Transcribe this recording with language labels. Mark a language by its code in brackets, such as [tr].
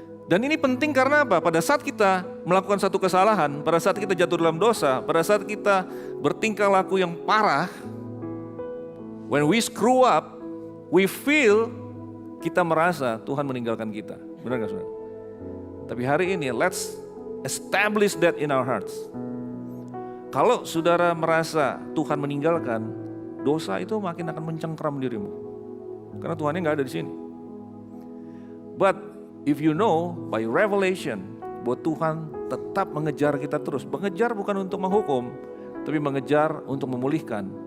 [id] Dan ini penting karena apa? Pada saat kita melakukan satu kesalahan, pada saat kita jatuh dalam dosa, pada saat kita bertingkah laku yang parah, [en] when we screw up, we feel, [id] kita merasa Tuhan meninggalkan kita. Benar gak saudara? Tapi hari ini, [en] let's establish that in our hearts. [id] Kalau saudara merasa Tuhan meninggalkan, dosa itu makin akan mencengkram dirimu. Karena Tuhannya gak ada di sini. [en] But if you know by revelation [id] bahwa Tuhan tetap mengejar kita terus. Mengejar bukan untuk menghukum, tapi mengejar untuk memulihkan.